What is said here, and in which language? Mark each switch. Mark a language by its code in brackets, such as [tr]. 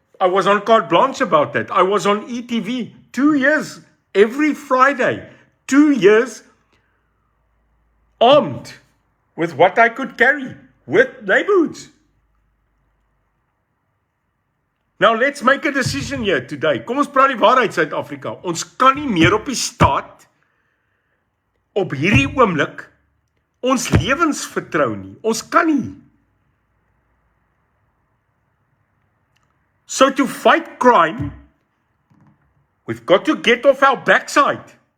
[en] I was on carte blanche about that. I was on ETV 2 years, every Friday, 2 years armed with what I could carry, with neighborhoods. Now let's make a decision here today. [af] Kom ons praat die waarheid, Suid-Afrika. Ons kan nie meer op die staat op hierdie oomblik ons lewens vertrou nie. Ons kan nie. [en] So to fight crime, we've got to get off our backside.